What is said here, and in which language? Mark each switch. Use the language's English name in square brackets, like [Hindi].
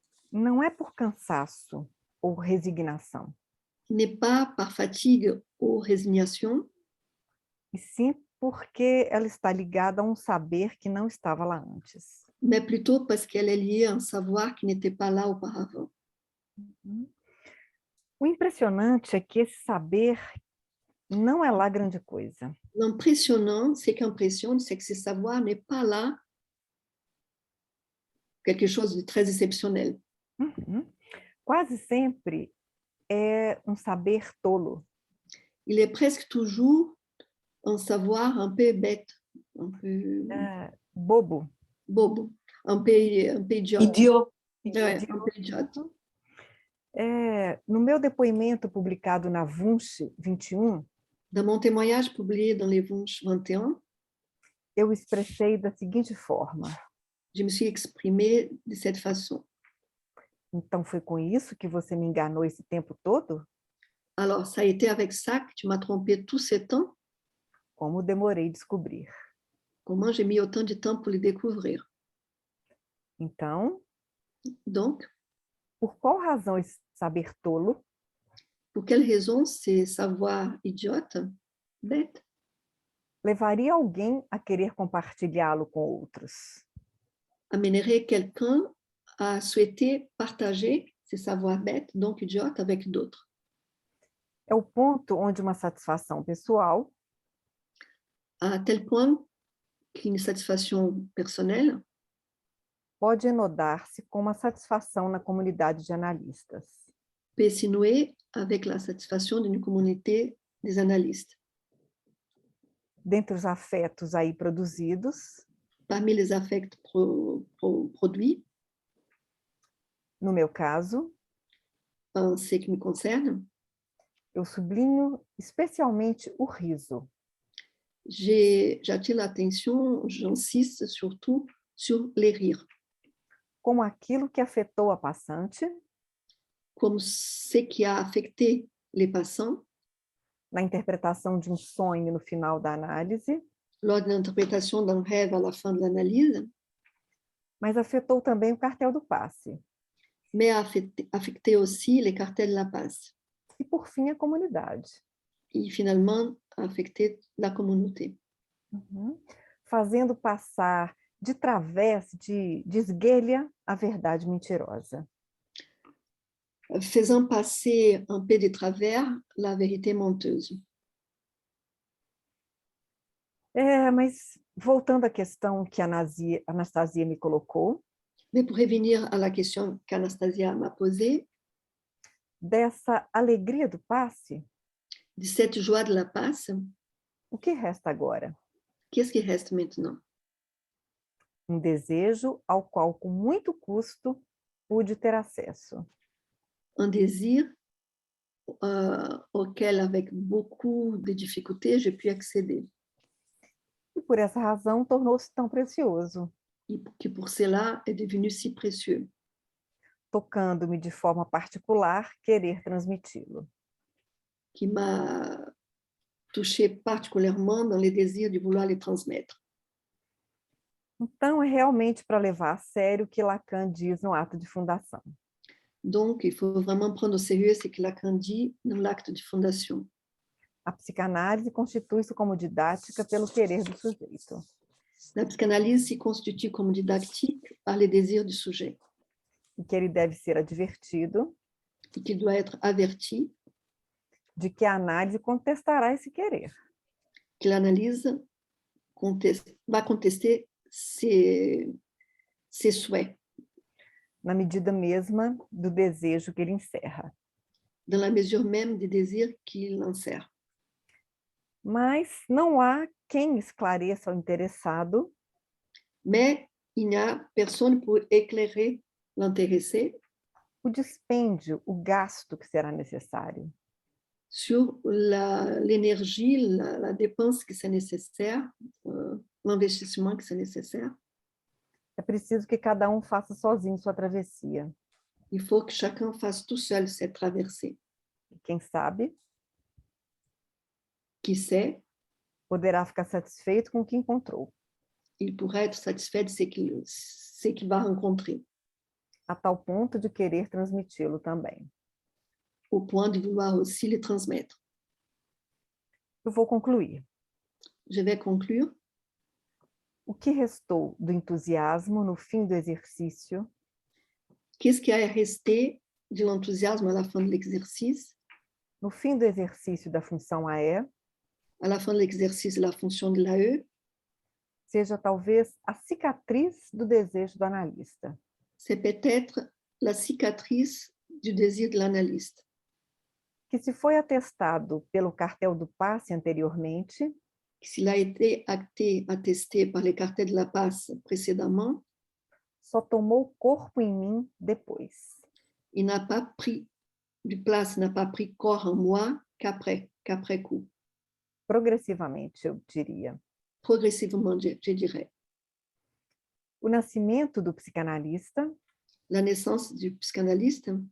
[Portuguese] não é por cansaço ou resignação, [French] n'est pas par fatigue ou résignation, [Portuguese] e sim porque ela está ligada a um saber que não estava lá antes. [French] mais plutôt parce qu'elle est liée à un savoir qui n'était pas là auparavant. [Portuguese] O impressionante é que esse saber não é lá grande coisa. [French] L'impressionnant, c'est que ce savoir n'est pas là quelque chose de très exceptionnel. [Portuguese] Quase sempre é um saber tolo. [French] il est presque toujours un savoir un peu bête, un peu [Portuguese] Bobo. bobo, [French] un peu [Portuguese] idiota. [French] Idiot. Ouais, un peu idiote. [Portuguese] No meu depoimento publicado na Wunsch 21, [French] Dans mon témoignage publié dans les Wunsch 21, [Portuguese] eu expressei da seguinte forma: [French] je me suis exprimée de cette façon. [Portuguese] então foi com isso que você me enganou esse tempo todo? [French] Alors, ça a été avec ça que tu m'as trompé tout ce temps? [Portuguese] Como demorei descobrir. [French] Comment j'ai mis autant de temps pour le découvrir? [Portuguese] Então, [French] Donc, [Portuguese] por qual razão esse saber tolo [French] pour quelle raison ces savoirs idiotes, bêtes, [Portuguese] levaria alguém a querer compartilhá-lo com outros? [French] amèneraient quelqu'un à souhaiter partager ces savoirs bêtes, donc idiotes, avec d'autres? [Portuguese] É o ponto onde uma satisfação pessoal [French] À tel point qu'une satisfaction personnelle [Portuguese] pode enodar-se com uma satisfação na comunidade de analistas. [French] peut s'y nouer avec la satisfaction d'une communauté des analystes. [Portuguese] Dentre os afetos aí produzidos, [French] Parmi les affects produits, [Portuguese] no meu caso, [French] en ce qui me concerne, [Portuguese] eu sublinho especialmente o riso. [French] j'attire l'attention, j'insiste surtout sur les rires, [Portuguese] Como aquilo que afetou a passante [French] comme ce qui a affecté les passants [Portuguese] na interpretação de um sonho no final da análise, [French] lors de l'interprétation d'un rêve à la fin de l'analyse, [Portuguese] mas afetou também o cartel do passe. [French] mais a affecté aussi les cartels de la passe [Portuguese] E, por fim, a comunidade. [French] et finalement a affecté la communauté, [Portuguese] Fazendo passar de través, de esguelha, a verdade mentirosa. [French] faisant passer un peu de travers la vérité menteuse. [Portuguese] Mas voltando à questão que a Anastasia me colocou, [French] Mais pour revenir à la question qu'Anastasia m'a posée, [Portuguese] dessa alegria do passe, [French] de cette joie de la passe, [Portuguese] o que resta agora? [French] qu'est-ce qui reste maintenant? [Portuguese] Um desejo ao qual, com muito custo, pude ter acesso. [French] Un désir auquel, avec beaucoup de difficultés, j'ai pu accéder. [Portuguese] E por essa razão tornou-se tão precioso, [French] Et qui pour cela est devenu si précieux, [Portuguese] tocando-me de forma particular querer transmiti-lo. [French] qui m'a touché particulièrement dans les désirs de vouloir les transmettre. [Portuguese] Então, é realmente para levar a sério o que Lacan diz no ato de fundação. [French] Donc, il faut vraiment prendre au sérieux ce que Lacan dit dans l'acte de fondation. [Portuguese] A psicanálise constitui-se como didática pelo querer do sujeito. [French] La psychanalyse s'y constitue comme didactique par les désirs du sujet, [Portuguese] E que ele deve ser advertido [French] et qu'il doit être averti [Portuguese] de que a análise contestará esse querer. [French] que l'analyse va contester ses souhaits, [Portuguese] Na medida mesma do desejo que ele encerra. [French] dans la mesure même des désirs qu'il insère. [Portuguese] Mas não há quem esclareça ao interessado [French] Mais il n'y a personne pour éclairer l'intéressé [Portuguese] o dispêndio, o gasto que será necessário. [French] sur l'énergie, la dépense qui c'est nécessaire, l'investissement qui c'est nécessaire. [Portuguese] É preciso que cada um faça sozinho sua travessia. [French] Il faut que chacun fasse tout seul cette traversée. [Portuguese] E quem sabe, [French] Qui sait, [Portuguese] poderá ficar satisfeito com o que encontrou, [French] il pourrait être satisfait de ce qu'il va rencontrer, [Portuguese] a tal ponto de querer transmiti-lo também. [French] au point de vouloir aussi le transmettre. [Portuguese] Eu vou concluir. [French] Je vais conclure. [Portuguese] O que restou do entusiasmo no fim do exercício [French] Qu'est-ce qui a resté de l'enthousiasme à la fin de l'exercice, [Portuguese] no fim do exercício da função AE, [French] à la fin de l'exercice de la fonction de l'AE, [Portuguese] seja talvez a cicatriz do desejo do analista. [French] c'est peut-être la cicatrice du désir de l'analyste. [Portuguese] que se foi atestado pelo cartel do passe anteriormente, [French] S'il a été attesté par les cartels de la passe précédemment, [Portuguese] só tomou corpo em mim depois. [French] il n'a pas pris n'a pas pris corps en moi qu'après coup, [Portuguese] Progressivamente, eu diria. [French] progressivement, je dirais. [Portuguese] O nascimento do psicanalista [French] La naissance du psychanalyste